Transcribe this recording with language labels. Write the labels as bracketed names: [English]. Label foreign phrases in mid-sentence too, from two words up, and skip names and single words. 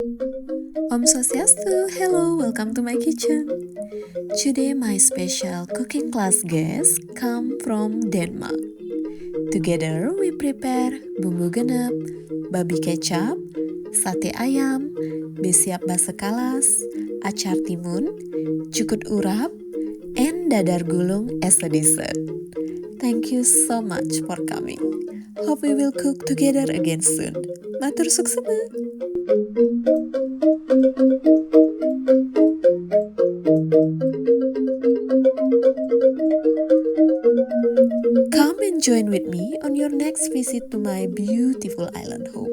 [Balinese] Om Swastiastu, [English] hello, welcome to my kitchen. Today my special cooking class guests come from Denmark. Together we prepare Bumbu Genep, Babi Kecap, Sate Ayam, Siap Acar Timun, Jukut Urab, and Dadar Gulung as a dessert. Thank you so much for coming. Hope we will cook together again soon. [Balinese] Matur Suksma! [English] Come and join with me on your next visit to my beautiful island home.